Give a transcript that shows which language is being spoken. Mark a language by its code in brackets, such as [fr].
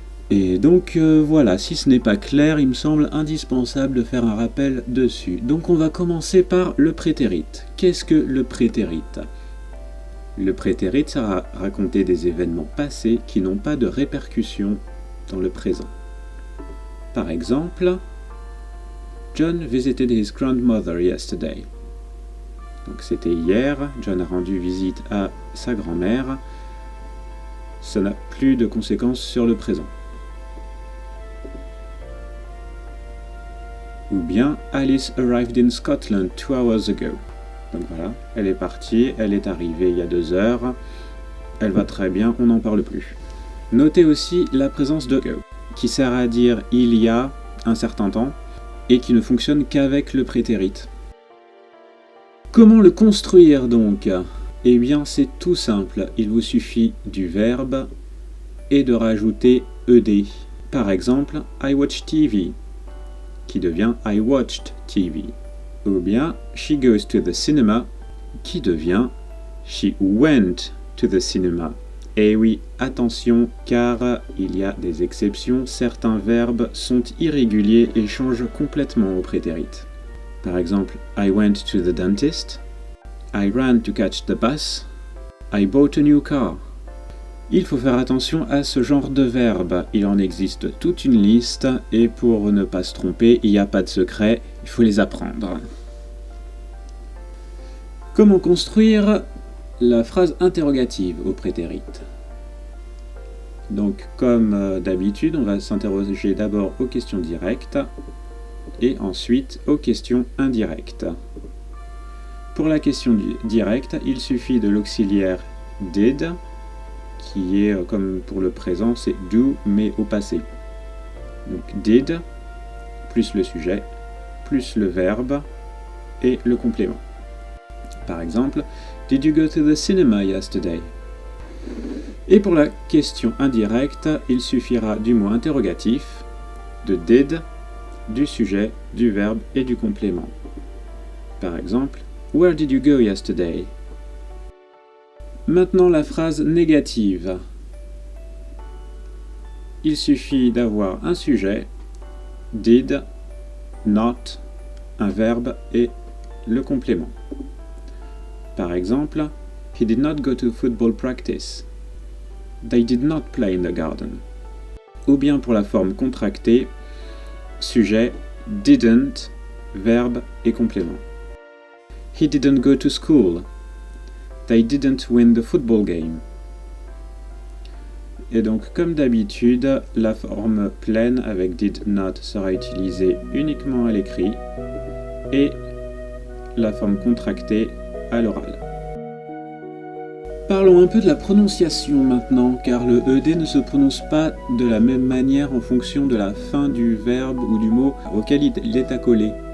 [fr] Et donc voilà, si ce n'est pas clair, il me semble indispensable de faire un rappel dessus. Donc on va commencer par le prétérit. Qu'est-ce que le prétérit ? Le prétérit, ça va raconter des événements passés qui n'ont pas de répercussions dans le présent. Par exemple, [en] John visited his grandmother yesterday. [fr] Donc c'était hier, John a rendu visite à sa grand-mère. Ça n'a plus de conséquences sur le présent. Ou bien, [en] Alice arrived in Scotland 2 hours ago. [fr] Donc voilà, elle est partie, elle est arrivée il y a 2 heures, elle va très bien, on n'en parle plus. Notez aussi la présence de ago, qui sert à dire il y a un certain temps, et qui ne fonctionne qu'avec le prétérit. Comment le construire donc ? Eh bien c'est tout simple, il vous suffit du verbe et de rajouter ed. Par exemple, [en] I watch TV, [fr] qui devient [en] I watched TV. [fr] Ou bien [en] she goes to the cinema, [fr] qui devient [en] she went to the cinema. [fr] Et oui, attention, car il y a des exceptions, certains verbes sont irréguliers et changent complètement au prétérit. Par exemple, [en] I went to the dentist, I ran to catch the bus, I bought a new car. [fr] Il faut faire attention à ce genre de verbes, il en existe toute une liste, et pour ne pas se tromper, il n'y a pas de secret, il faut les apprendre. Comment construire la phrase interrogative au prétérit ? Donc, comme d'habitude, on va s'interroger d'abord aux questions directes, et ensuite aux questions indirectes. Pour la question directe, il suffit de l'auxiliaire did, qui est, comme pour le présent, c'est do, mais au passé. Donc did, plus le sujet, plus le verbe, et le complément. Par exemple, [en] did you go to the cinema yesterday? [fr] Et pour la question indirecte, il suffira du mot interrogatif, de did, du sujet, du verbe et du complément. Par exemple, [en] where did you go yesterday? [fr] Maintenant la phrase négative. Il suffit d'avoir un sujet, did, not, un verbe et le complément. Par exemple, [en] he did not go to football practice. They did not play in the garden. [fr] Ou bien pour la forme contractée, sujet, didn't, verbe et complément. [en] He didn't go to school. They didn't win the football game. [fr] Et donc, comme d'habitude, la forme pleine avec did not sera utilisée uniquement à l'écrit et la forme contractée à l'oral. Parlons un peu de la prononciation maintenant, car le ed ne se prononce pas de la même manière en fonction de la fin du verbe ou du mot auquel il est accolé.